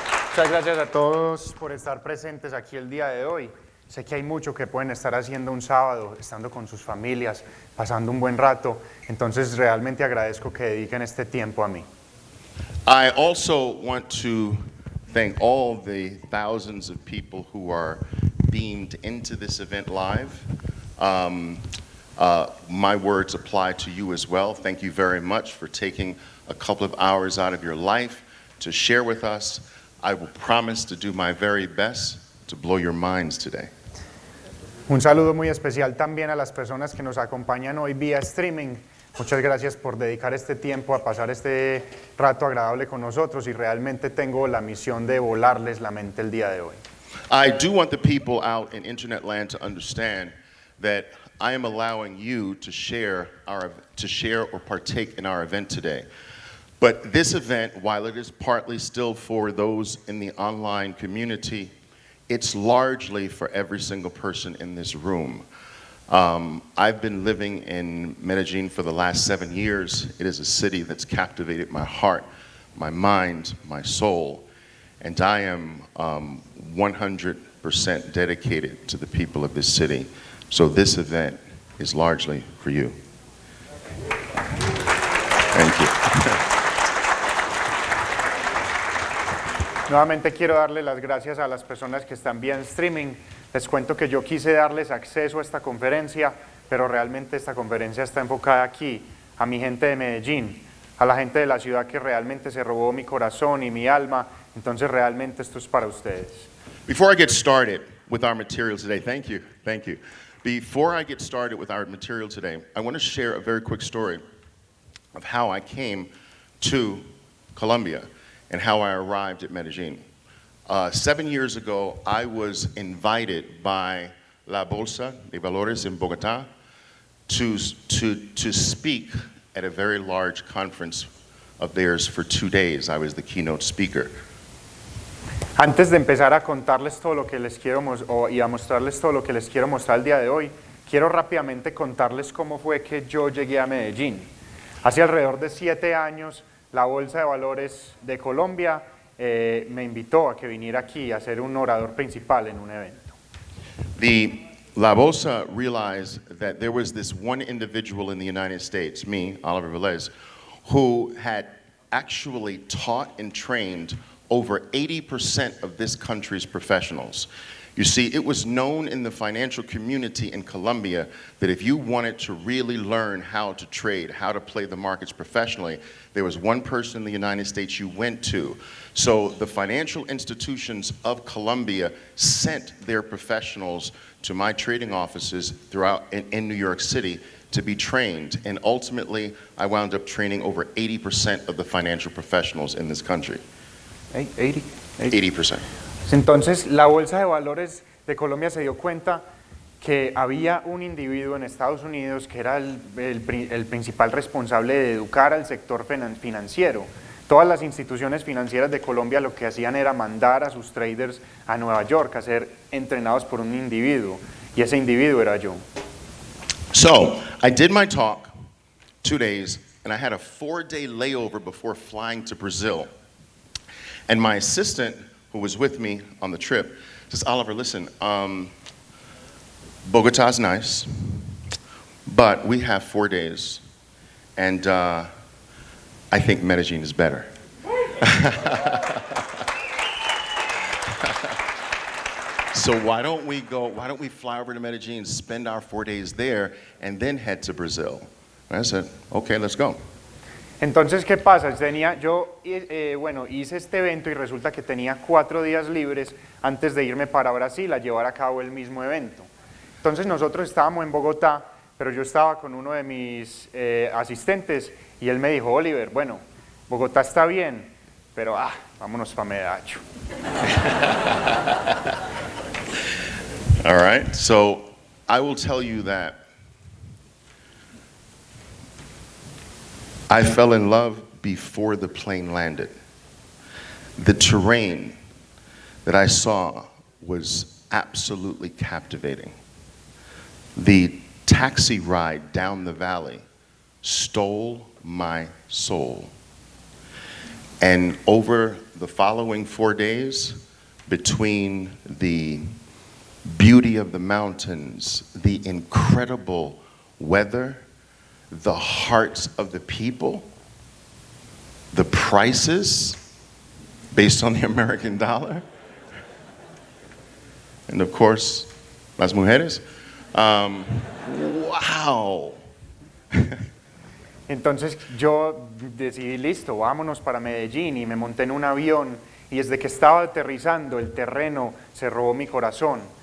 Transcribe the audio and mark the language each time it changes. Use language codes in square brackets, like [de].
[es] Muchas gracias a todos por estar presentes aquí el día de hoy. Sé que hay mucho que pueden estar haciendo un sábado, estando con sus familias, pasando un buen rato. Entonces realmente agradezco que dediquen este tiempo a mí. [en] I also want to thank all the thousands of people who are beamed into this event live. My words apply to you as well. Thank you very much for taking a couple of hours out of your life to share with us. I will promise to do my very best to blow your minds today. [es] Un saludo muy especial también a las personas que nos acompañan hoy vía streaming. Muchas gracias por dedicar este tiempo a pasar este rato agradable con nosotros y realmente tengo la misión de volarles la mente el día de hoy. [en] I do want the people out in internet land to understand that I am allowing you to share or partake in our event today. But this event, while it is partly still for those in the online community, it's largely for every single person in this room. I've been living in Medellín for the last 7 years. It is a city that's captivated my heart, my mind, my soul, and I am 100% dedicated to the people of this city. So this event is largely for you. Thank you. [es] Nuevamente quiero darle las gracias a las personas que están vía streaming. Les cuento que yo quise darles acceso a esta conferencia, pero realmente esta conferencia está enfocada aquí, a mi gente de Medellín, a la gente de la ciudad que realmente se robó mi corazón y mi alma. Entonces realmente esto es para ustedes. [en] Before I get started with our material today, thank you. Before I get started with our material today, I want to share a very quick story of how I came to Colombia and how I arrived at Medellín. 7 years ago, I was invited by La Bolsa de Valores in Bogotá to speak at a very large conference of theirs for 2 days. I was the keynote speaker. [es] Antes de empezar a contarles todo lo que les quiero y a mostrarles todo lo que les quiero mostrar el día de hoy, quiero rápidamente contarles cómo fue que yo llegué a Medellín. Hace alrededor de 7 años, la Bolsa de Valores de Colombia me invitó a que viniera aquí a ser un orador principal en un evento. [en] La Bolsa realized that there was this one individual in the United States, me, Oliver Velez, who had actually taught and trained over 80% of this country's professionals. You see, it was known in the financial community in Colombia that if you wanted to really learn how to trade, how to play the markets professionally, there was one person in the United States you went to. So the financial institutions of Colombia sent their professionals to my trading offices throughout in New York City to be trained. And ultimately, I wound up training over 80% of the financial professionals in this country. 80%. [es] Entonces, la Bolsa de Valores de Colombia se dio cuenta que había un individuo en Estados Unidos que era el principal responsable de educar al sector financiero. Todas las instituciones financieras de Colombia lo que hacían era mandar a sus traders a Nueva York a ser entrenados por un individuo, y ese individuo era yo. [en] So, I did my talk 2 days, and I had a 4-day layover before flying to Brazil. And my assistant, who was with me on the trip, says, Oliver, listen, Bogota's nice, but we have 4 days, and I think Medellín is better. So why don't we fly over to Medellín, spend our 4 days there, and then head to Brazil? And I said, okay, let's go. [es] Entonces, ¿qué pasa? Yo hice este evento y resulta que tenía 4 días libres antes de irme para Brasil a llevar a cabo el mismo evento. Entonces nosotros estábamos en Bogotá, pero yo estaba con uno de mis asistentes y él me dijo, Oliver, bueno, Bogotá está bien, pero vámonos para Medellín. [en] All right, so I will tell you that I fell in love before the plane landed. The terrain that I saw was absolutely captivating. The taxi ride down the valley stole my soul. And over the following 4 days, between the beauty of the mountains, the incredible weather, the hearts of the people, the prices based on the American dollar, and of course, [es] las mujeres. [en] Wow. [es] Entonces yo decidí, listo, vámonos para Medellín, y me monté en un avión, y desde que estaba aterrizando el terreno se robó mi corazón.